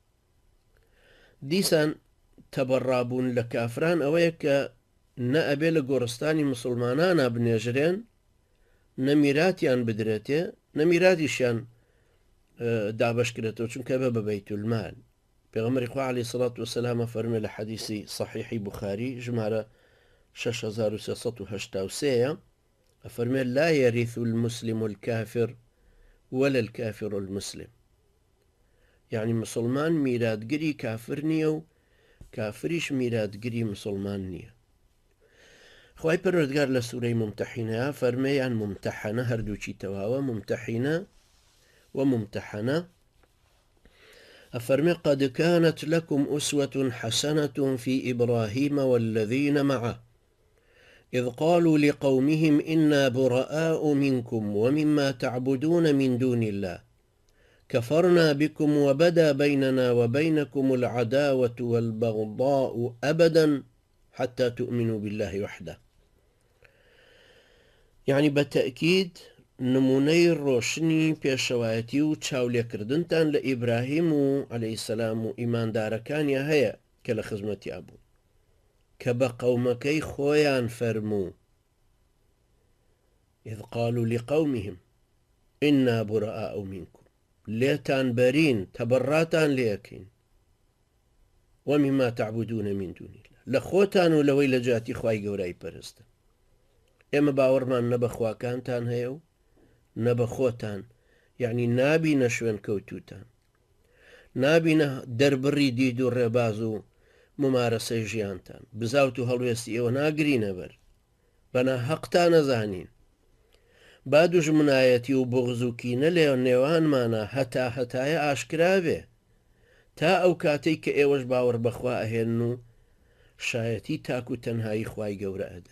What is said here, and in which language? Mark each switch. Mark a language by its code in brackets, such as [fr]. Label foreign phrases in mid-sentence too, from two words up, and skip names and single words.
[ckb] دیسان تەبەڕابوون لە کافران ئەوەیە کە نە ئەبێ لە گۆڕستانی مسلمانانە بنێژرێن، نەمیراتیان بدرێتێ، نەمیراتیشیان دابشکرێتەوە چونکە بە بەیت المال. پێغەمبەری خوا [ar] عەلەیهی سەڵات وسەلام [ckb] فەرمێ لە حەدیسی صحیحی بوخاری ژمارە 6383 ئەفەرمێ: [ar] لا يرث المسلم الكافر ولا الكافر المسلم. [ckb] يعني مسلمان میراتگری کافر نییە و کافریش میراتگری مسلمان نییە. خوای پەروەردگار لە سوورەی ممتەحینە فەرمێیان ممتەحەنە هەردووچی تەواوە، ممتەحینە و ممتەحەنە، أفرمي: [ar] قد كانت لكم أسوة حسنة في إبراهيم والذين معه إذ قالوا لقومهم إنا براء منكم ومما تعبدون من دون الله كفرنا بكم وبدا بيننا وبينكم العداوة والبغضاء أبدا حتى تؤمنوا بالله وحده. [ckb] يعني بالتأكيد نمونەی ڕۆشنی پێشەوایەتی و چاولێکردنتان لە ئیبراهیم و [ar] عەلەیهی سەلام [ckb] و ئیماندارەکانی هەیە کە لە خزمەتیا بوو، کە بە قەومەکەی خۆیان فەرموو: [ar] إذ قالوا لقومهم إنا براء منكم، [ckb] لێتان بەرین، تەبەڕاتان لێەکەین، [ar] ومما تعبدون من دون الله، [ckb] لە خۆتان و لەوەی لە جاتی خوای گەورەی پەرستن. ئێمە باوەڕمان نە بە خواکانتان هەیە و نە بە خۆتان، یعنی نابینە شوێن کەوتوتان، نابینە دەربڕی دید و ڕێباز و ممارەسەی ژیانتان، بزاوت و هەڵوێستی ئێوە ناگرینە بەر، بەنا حەقتان نەزانین، با دوژمنایەتی و بغز و کینە لێ نێوانمانە هەتا هەتایە ئاشکرا بێ، تا ئەو کاتەی کە ئێوەش باوەڕ بەخوا ئەهێن و شایەتی تاک و تەنهایی خوای گەورە ئەدەن.